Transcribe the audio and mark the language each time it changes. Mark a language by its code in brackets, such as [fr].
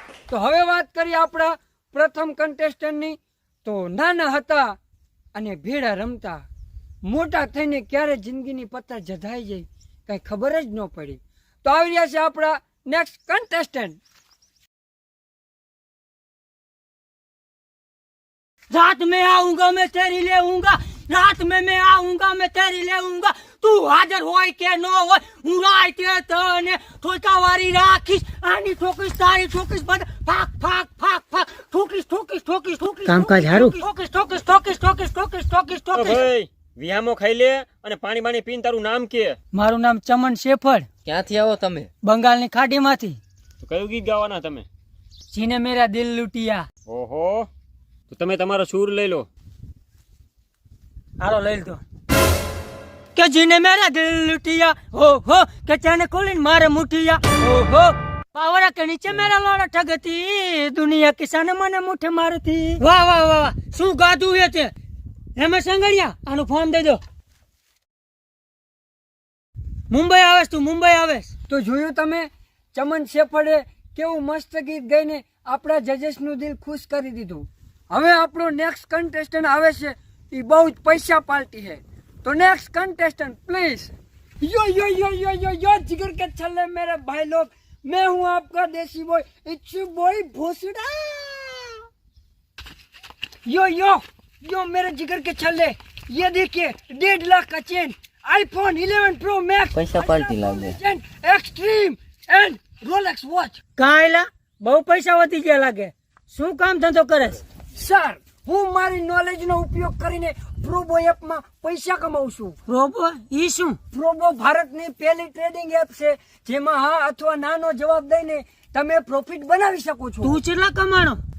[gu] તો હવે વાત કરીએ આપણા પ્રથમ કન્ટેસ્ટન્ટની. તો નાના હતા અને ભેડા રમતા, મોટા થઈને ક્યારે જિંદગીની પત્તા જધાઈ જાય કઈ ખબર જ ન પડી. તો આવી રહ્યા છે આપણા નેક્સ્ટ કન્ટેસ્ટન્ટ. [hi] रात में आऊंगा मैं तेरी लेऊंगा, रात में मैं आऊंगा मैं तेरी लेऊंगा. [gu] તું હાજર હોય કે ન હોય, હું રાતે તને ઠોકાવારી રાખીશ. આની ઠોકીશ, તારી ઠોકીશ, બધા ફાક ફાક ફાક ફાક ઠોકીશ ઠોકીશ ઠોકીશ ઠોકીશ. કામકાજ હારું. ઠોકીશ ઠોકીશ ઠોકીશ ઠોકીશ ઠોકીશ ઠોકીશ ઠોકીશ. ભાઈ વિહામો ખાઈ લે અને પાણી પાણી પીને તારું નામ કે. મારું નામ ચમન શેફળ, ક્યાંથી આવો તમે? બંગાળની ખાડીમાંથી. તો કયું ગીત ગાવાના તમે? જીને મેરા દિલ લૂટિયા. ઓહો, તો તમે તમારો સૂર લઈ લો. હાલો લઈ લો. કે જીને મેરા દિલ લૂટિયા, ઓહો, કે ચાને કોલીન મારે મુઠિયા, ઓહો, પાવરા કે નીચે મેરા લોડા ઠગતી, દુનિયા કિસાને મને મુઠે મારતી. વાહ વાહ વાહ વાહ, શું ગાધું છે તે રમેશ સંગડિયા. આનું ફોન દઈ દો. મુંબઈ આવેશ તું, મુંબઈ આવેશ. તો જોયું તમે, ચમન શેફળે કેવું મસ્ત ગીત ગાઈને આપણા જજેસનું દિલ ખુશ કરી દીધું. હવે આપણો નેક્સ્ટ કન્ટેસ્ટન્ટ આવે છે, એ બહુ જ પૈસા પાર્ટી [hi] है. तो नेक्स्ट कंटेस्टेंट प्लीज. यो यो यो यो यो यो जिगर के छल्ले मेरे भाई लोग, मैं हूँ आपका देसी बॉय इच्चू बॉय भोसड़ा. यो यो यो मेरे जिगर के छल्ले, ये देखिए 1.5 लाख का चेन, आईफोन 11 प्रो मैक्स, पैसा पार्टी लागे, एक्सट्रीम एंड रोलेक्स वॉच. [gu] કાયલા બહુ પૈસા વધી ગયા લાગે. શું કામ ધંધો કરે? સર, હું મારી નોલેજનો ઉપયોગ કરીને પ્રોબો એપમાં પૈસા કમાઉં છું. પ્રોબો ઈ શું? પ્રોબો ભારતની પહેલી ટ્રેડિંગ એપ છે, જેમાં હા અથવા નાનો જવાબ દઈને તમે પ્રોફિટ બનાવી શકો છો. તું કેટલા કમાણો?